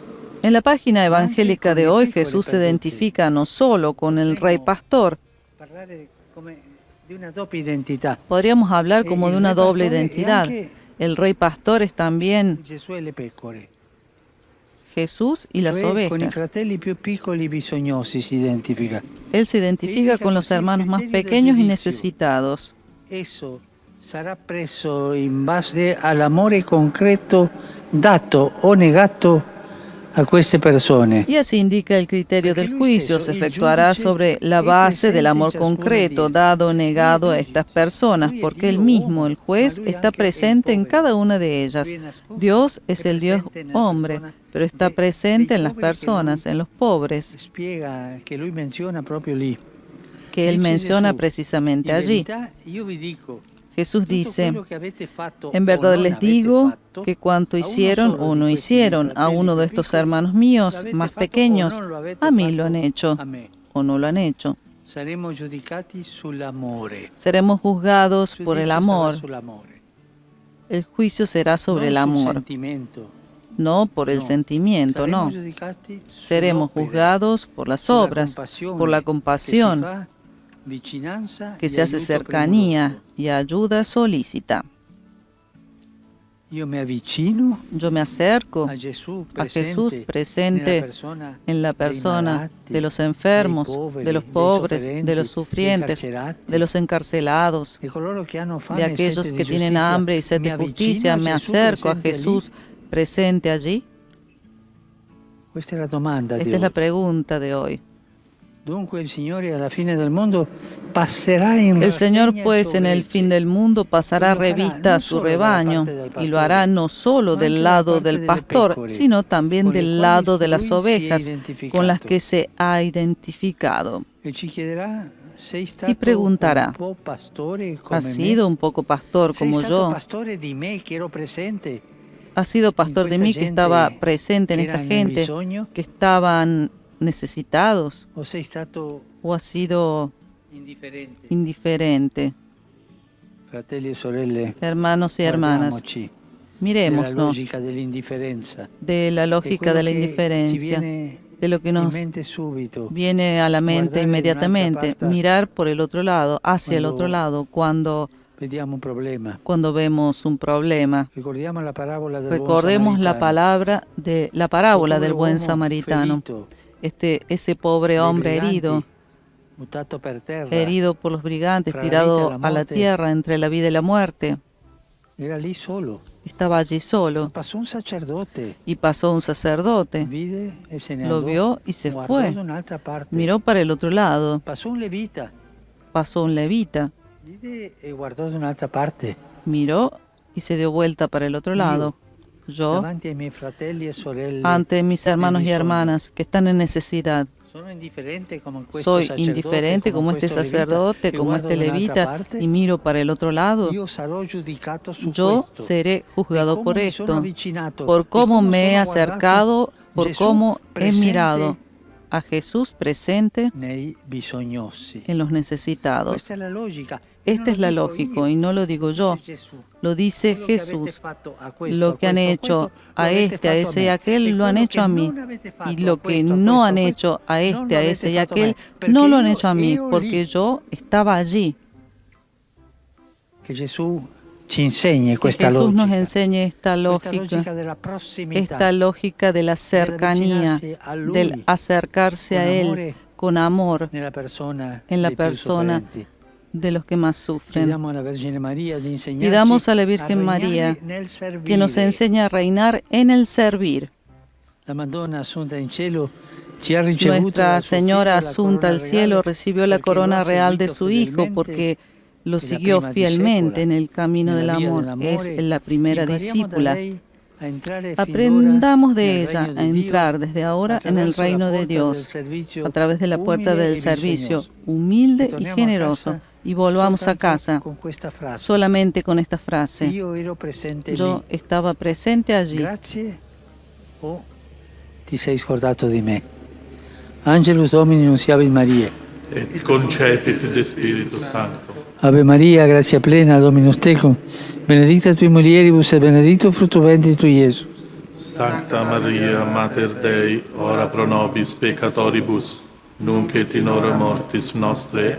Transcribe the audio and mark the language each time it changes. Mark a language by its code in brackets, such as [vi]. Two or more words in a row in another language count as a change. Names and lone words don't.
[es] En la página evangélica de hoy, Jesús se identifica no solo con el Rey Pastor. Podríamos hablar como de una doble identidad. El Rey Pastor es también Jesús y las [it] Cioè, con i [es] ovejas. [it] fratelli più piccoli e bisognosi si identifica. [es] Él se identifica con los hermanos más pequeños y necesitados. [it] Esso sarà preso in base all'amore concreto dato o negato a queste persone. [es] Y así indica el criterio del juicio. Se efectuará sobre la base del amor concreto, dado o negado a estas personas, porque él mismo, el juez, está presente en cada una de ellas. Dios es el Dios hombre, pero está presente en las personas, en los pobres, [it] Spiega che lui menziona proprio lì. [es] que él [it] Dice [es] menciona [it] Gesù, [es] precisamente [it] "In [es] allí. [it] verità io vi dico, [es] Jesús [it] tutto [es] dice, [it] quello che avete fatto [es] en [it] o [es] verdad [it] non [es] les [it] avete [es] digo [it] fatto, [es] que cuanto [it] a uno [es] hicieron [it] solo [es] o [it] di [es] no [it] questi [es] hicieron [it] miei [es] a [it] fratelli [es] uno de [it] più [es] estos [it] piccoli, [es] hermanos [it] lo [es] míos [it] avete [es] más [it] fatto o [es] pequeños, [it] non lo avete [es] a mí [it] fatto [es] lo han hecho [it] a me. [es] o no lo han hecho. [it] Saremo giudicati sull'amore. [es] Seremos juzgados [it] Il [es] por el [it] giudizio sarà [es] amor. [it] sull'amore, [es] El juicio será sobre [it] non [es] el [it] sul [es] amor, [it] sentimento. [es] no por el [it] No. [es] sentimiento, [it] Saremo [es] no. [it] giudicati [es] Seremos [it] sull'opere, [es] juzgados por las [it] sulla [es] obras, [it] compassione [es] por la [it] che si [es] compasión [it] fa, vicinanza [es] que [it] e [es] se hace [it] aiuto [es] cercanía [it] premuroso. [es] y ayuda solícita. [it] Io mi avvicino [es] Yo me acerco [it] a Gesù [es] a Jesús [it] nella [es] presente [it] persona [es] en la [it] dei [es] persona [it] malati, [es] de los enfermos, [it] dei poveri, [es] de los [it] dei [es] pobres, [it] sofferenti, [es] de los [it] dei [es] sufrientes, [it] carcerati, [es] de los encarcelados, [it] e coloro che hanno fame [es] de [it] e [es] aquellos [it] sete [es] que [it] di [es] tienen [it] giustizia. [es] hambre y sed [it] Mi [es] de [it] avvicino [es] justicia. [it] a [es] Me [it] Gesù [es] acerco a [it] presente [es] Jesús [it] allí. [es] presente allí. [it] Questa è la domanda di [es] Esta es la [it] oggi. [es] pregunta de hoy. [it] Dunque il Signore alla fine del mondo passerà in [es] El Señor, [it] rassegna [es] pues, [it] il suo [es] en el [it] gregge. [es] fin del mundo pasará [it] Lo fará [es] revista a [it] non [es] su [it] solo dalla [es] rebaño [it] parte del [es] y [it] pastore, [es] lo hará no solo [it] ma [es] del [it] anche dalla [es] lado [it] parte [es] del [it] delle [es] pastor, [it] pecore, [es] sino también [it] con le [es] del [it] quali [es] lado de las [it] lui si è [es] ovejas con las [it] identificato. [es] que se ha identificado. [it] E ci chiederà: sei stato [es] Y preguntará, [it] un po' pastore come [es] ¿has [it] me? [es] sido un poco pastor [it] Sei [es] como [it] stato [es] yo? [it] pastore di me che ero presente? [es] ¿Has sido pastor de [it] questa [es] mí que [it] gente [es] estaba presente en [it] che [es] esta [it] era nel [es] gente [it] bisogno? [es] que estaban necesitados? [it] O sei stato [es] ¿O has sido [it] indifferente? [es] indiferente? [it] Fratelli e sorelle, [es] Hermanos y hermanas, [it] guardiamoci della [es] mirémonos [it] logica dell'indifferenza. [es] de la [it] È [es] lógica de [it] quello [es] la [it] che ci [es] indiferencia, [it] viene [es] de lo que [it] in [es] nos [it] mente subito. [es] viene a la mente [it] Guardare da un'altra [es] inmediatamente, [it] parte [es] mirar por el otro lado, hacia el [it] quando [es] otro lado, [it] vediamo un problema. [es] cuando vemos un problema. [it] Ricordiamo la parabola del buon [es] Recordemos la [it] samaritano. [es] parábola [it] Quel [es] del buen [it] povero uomo [es] samaritano. [it] ferito, [es] Ese pobre [it] dai [es] hombre [it] briganti, buttato per terra, [es] herido por los brigantes, [it] fra la vita e [es] tirado [it] la [es] a la [it] morte. [es] tierra entre la vida y la muerte. [it] era lì solo. [es] Estaba allí solo [it] Passò un sacerdote, [es] y pasó un sacerdote, [it] vide e se ne [es] lo [it] andò. [es] vio y se [it] Guardò [es] fue. [it] da un'altra parte. [es] Miró para el otro lado, [it] Passò un levita, [es] pasó un levita, [it] vide e guardò da un'altra parte. [es] miró y se dio vuelta para el otro lado. Yo, [it] Davanti ai miei fratelli e sorelle, [es] ante mis hermanos y [it] bisogno. [es] hermanas que están en necesidad, [it] sono indifferente come questo [es] soy [it] sacerdote, [es] indiferente como este [it] questo levita, [es] sacerdote, [it] e [es] como [it] guardo [es] este [it] da un'altra [es] levita [it] parte. [es] y miro para el otro lado. [it] Io sarò giudicato su [es] Yo [it] questo. [es] seré juzgado [it] Di [es] por [it] come mi sono [es] esto, [it] avvicinato, [es] por [it] di [es] cómo [it] come [es] me he [it] sono guardato [es] acercado, por [it] Gesù [es] cómo he [it] presente [es] mirado a Jesús presente [it] nei bisognosi. [es] en los necesitados. [it] Questa è la logica. [es] Esta es la lógica y no lo digo yo, lo dice Jesús. Lo que han hecho a este, a ese y a aquel, lo han hecho a mí. Y lo que no han hecho a este, a ese y a aquel, no lo han hecho a mí, porque yo estaba allí. [it] Que Gesù ci insegni [es] Que [it] questa [es] Jesús nos [it] logica. [es] enseñe esta [it] Questa [es] lógica, [it] logica della prossimità. [es] esta lógica de la cercanía, [it] avvicinarsi a Lui [es] del acercarse a [it] con [es] Él [it] amore [es] con amor [it] nella persona [es] en la [it] dei più [es] persona [it] sofferenti. [es] de los que más sufren. [it] Chiediamo alla Vergine Maria di insegnarci [es] Pidamos a la Virgen [it] regnare [es] María [it] nel servire. [es] que nos enseñe a reinar en el servir. [it] La Madonna Assunta in cielo ci ha ricevuto [es] Nuestra [it] dal suo [es] Señora [it] figlio la [es] Asunta al [it] corona [es] cielo [it] reale [es] recibió la [it] perché [es] corona [it] lo ha [es] real de [it] seguito [es] su Hijo [it] fedelmente [es] porque lo en la siguió [it] prima [es] fielmente [it] discepola, [es] en el camino del [it] nella via [es] amor. [it] dell'amore. [es] Es la primera [it] Impariamo da [es] discípula. [it] lei a entrare fin [es] Aprendamos [it] d'ora [es] de [it] nel [es] ella [it] regno [es] a [it] di Dio, [es] entrar desde ahora en el [it] attraverso la [es] reino de [it] porta del [es] Dios, [it] servizio [es] a través de la puerta [it] umile [es] del [it] e [es] servicio [it] bisognoso. [es] humilde y [it] Torniamo a [es] generoso. [it] casa [es] Y volvamos a [it] soltanto [es] casa [it] con questa frase. [es] solamente con esta frase. [it] Io ero presente [es] Yo [it] lì. [es] estaba presente allí. [it] Grazie o ti sei scordato di me. [la] Angelus Domini nunciavit Maria. Et concepit de Spiritu Sancto. Ave Maria, grazia plena, Dominus tecum, benedicta tui mulieribus et benedictus fructus ventris tui, Iesus. Sancta Maria, Mater Dei, ora pro nobis peccatoribus, nunc et in hora mortis nostre.